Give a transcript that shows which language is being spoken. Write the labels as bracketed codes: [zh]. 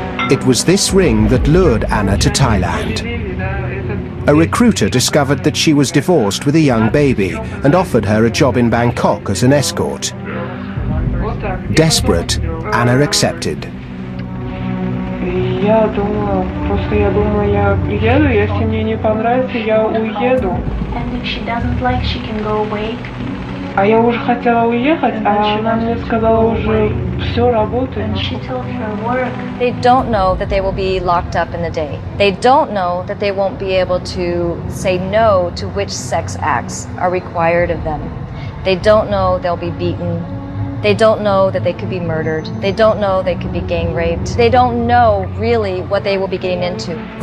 [en] It was this ring that lured Anna to Thailand. A recruiter discovered that she was divorced with a young baby and offered her a job in Bangkok as an escort. Desperate, Anna accepted. [ru] Я думала, просто я думала, я приеду, если мне не понравится, я уеду. [en] And if she doesn't like, she can go away. [ru] А я уже хотела уехать, а она мне сказала уже все работает. [en] And she told her work. They don't know that they will be locked up in the day. They don't know that they won't be able to say no to which sex acts are required of them. They don't know they'll be beaten. They don't know that they could be murdered. They don't know they could be gang raped. They don't know really what they will be getting into.